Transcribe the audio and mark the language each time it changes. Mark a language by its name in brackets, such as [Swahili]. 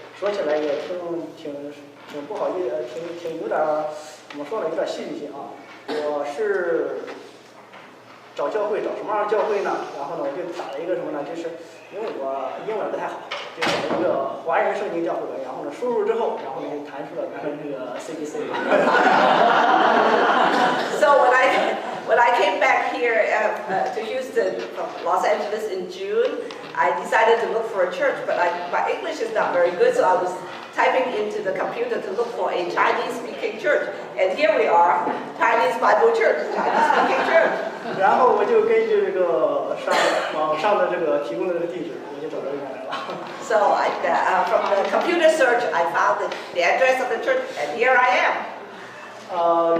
[Chinese] 说起来也挺不好意思，挺有点怎么说呢，有点戏剧性我是找教会，找什么样的教会呢？然后呢，我就打了一个什么呢？就是因为我英文不太好，就找了一个华人圣经教会。然后呢，输入之后，然后呢就弹出了这个 CBC。 [English] So when I came back here to Houston from Los Angeles in June, I decided to look for a church, but my English is not very good, so I was typing into the computer to look for a Chinese-speaking church, and here we are, Chinese Bible Church, Chinese-speaking church. [Chinese] 然后我就根据这个网上的这个提供的这个地址，我就找到这边来了。 [English] So from the computer search, I found the address of the church, and here I am.